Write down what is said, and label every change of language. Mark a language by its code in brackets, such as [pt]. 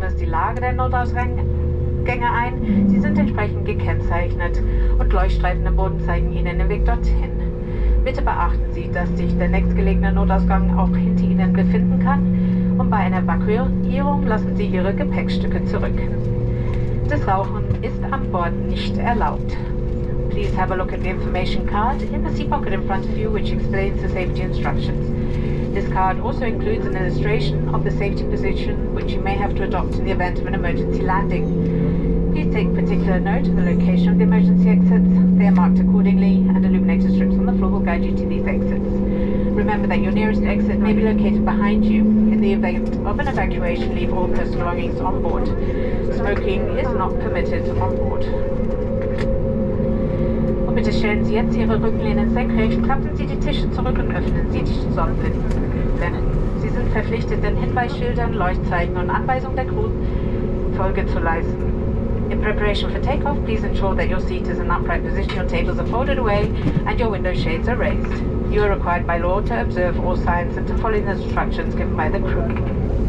[de] Lage der Notausgänge ein. Sie sind entsprechend gekennzeichnet und Leuchtstreifen im Boden zeigen Ihnen den Weg dorthin. Bitte beachten Sie, dass sich der nächstgelegene Notausgang auch hinter Ihnen befinden kann und bei einer Evakuierung lassen Sie Ihre Gepäckstücke zurück. Das Rauchen ist an Bord nicht erlaubt. [en] Please have a look at the information card in the seat pocket in front of you, which explains the safety instructions. This card also includes an illustration of the safety position which you may have to adopt in the event of an emergency landing. Please take particular note of the location of the emergency exits. They are marked accordingly, and illuminated strips on the floor will guide you to these exits. Remember that your nearest exit may be located behind you. In the event of an evacuation, leave all personal belongings on board. Smoking is not permitted on board. [de] Und bitte stellen Sie jetzt Ihre Rückenlehnen senkrecht, klappen Sie die Tische zurück und öffnen Sie die Sonnenblenden. Sie sind verpflichtet, den Hinweisschildern, Leuchtzeichen und Anweisungen der Crew Folge zu leisten. [en] In preparation for takeoff, please ensure that your seat is in upright position, your tables are folded away, and your window shades are raised. You are required by law to observe all signs and to follow the instructions given by the crew.